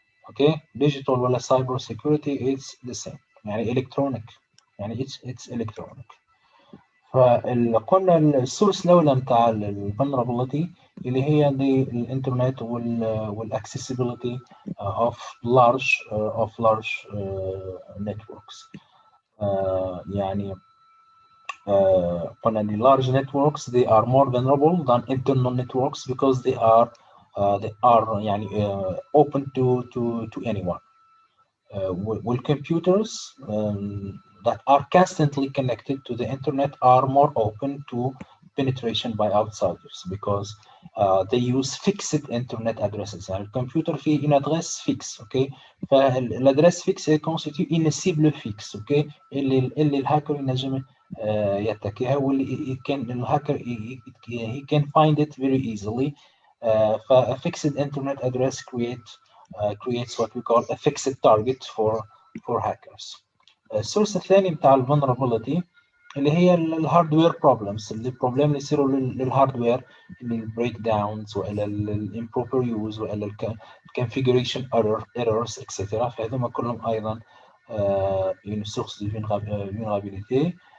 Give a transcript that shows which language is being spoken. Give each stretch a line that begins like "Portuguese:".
English: Okay, digital ولا cyber security it's the same.
Arabic: يعني
English: electronic، يعني it's electronic.
Arabic: فقلنا السورس الأولى نتاع vulnerability اللي هي الانترنت والاكسسبيليتي
English: of large networks.
Arabic: يعني
English: قلنا the large networks they are more vulnerable than internal networks because they are يعني open to anyone. Well, computers that are constantly connected to the internet are more open to penetration by outsiders because they use fixed internet addresses.
Arabic: يعني الكمبيوتر فيه
French: une adresse fixe. اوكي. فالادريس فيكس constitue une cible fixe. اوكي.
Arabic: اللي الهاكر ينجم يتكيها، واللي الهاكر
English: he can find it very easily.
Arabic: فا
English: fixed internet address create creates what we call a fixed target for hackers.
Arabic: السورس الثاني بتاع الفولنربيلتي اللي هي الهاردوير بروبلمز، البروبلم اللي يصيروا للهاردوير، البريك داونز والا الامبروبر يوز والا الكونفيجريشن ايرورز اكسترا، فهذوما كلهم ايضا
French: une source de vulnérabilité.